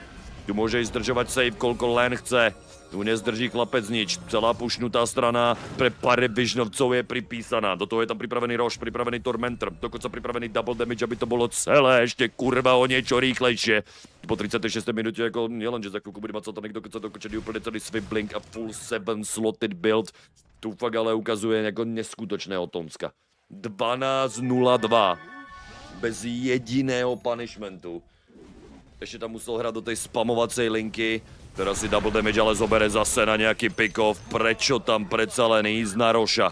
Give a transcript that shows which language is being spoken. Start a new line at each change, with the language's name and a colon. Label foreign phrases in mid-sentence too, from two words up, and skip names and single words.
Slovak: Tu môže ísť zdržovať save, koľko len chce. Tu nezdrží chlapec nič, celá pušnutá strana pre PVISIONovcov je pripísaná. Do toho je tam pripravený Roche, pripravený Tormentor, dokonca pripravený
English: double damage,
Slovak: aby to bolo celé ešte kurva o niečo rýchlejšie. Po 36. minúte ako nielen, že za chvíľku bude mať Satanik dokonca dokončený úplne celý Swiftblink a
English: full 7 slotted build.
Slovak: Tu fakt ale ukazuje ako neskutočného Tonska. 12:02 bez jediného punishmentu. Ešte tam musel hrať do tej spamovacej linky. Teraz si
English: double damage
Slovak: ale zobere zase na nejaký pick-off. Prečo tam predsa len ísť na Roša?